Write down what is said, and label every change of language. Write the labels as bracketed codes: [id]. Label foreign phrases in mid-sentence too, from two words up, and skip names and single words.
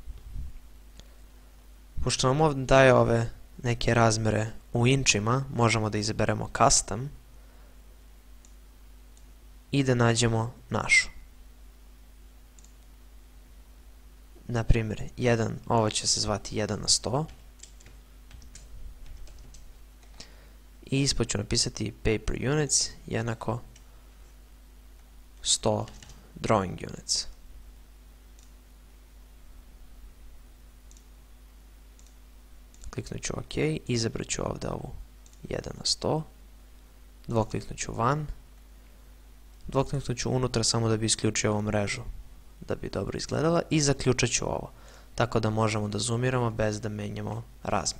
[bs] Pošto nam ovdje daje ove neke razmjere u inčima, možemo da izaberemo custom i da nađemo našu. Na primjer, ovo će se zvati 1:100 i ispod ću napisati [en] paper units [bs] jednako 100 [en] drawing units. [bs] Kliknut ću OK, izabrat ću ovdje ovu 1:100, dvokliknut ću van, dvokliknut ću unutra samo da bi isključio ovu mrežu, da bi dobro izgledala, i zaključat ću ovo, tako da možemo da zoomiramo bez da menjamo razmjeru.